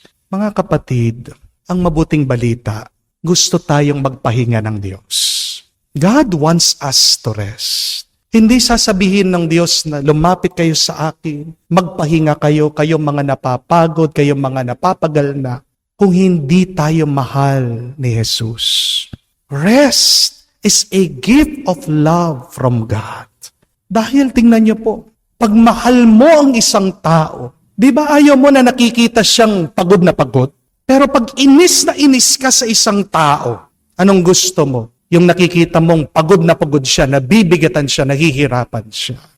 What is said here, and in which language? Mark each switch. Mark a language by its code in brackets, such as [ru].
[tl] Mga kapatid, ang mabuting balita, gusto tayong magpahinga ng Diyos. [en] God wants us to rest. [tl] Hindi sasabihin ng Diyos na lumapit kayo sa akin, magpahinga kayo, kayong mga napapagod, kayong mga napapagal na, kung hindi tayo mahal ni Jesus. [en] Rest is a gift of love from God. [tl] Dahil tingnan niyo po, pag mahal mo ang isang tao, di ba ayaw mo na nakikita siyang pagod na pagod? Pero pag inis na inis ka sa isang tao, anong gusto mo? Yung nakikita mong pagod na pagod siya, nabibigatan siya, nahihirapan siya.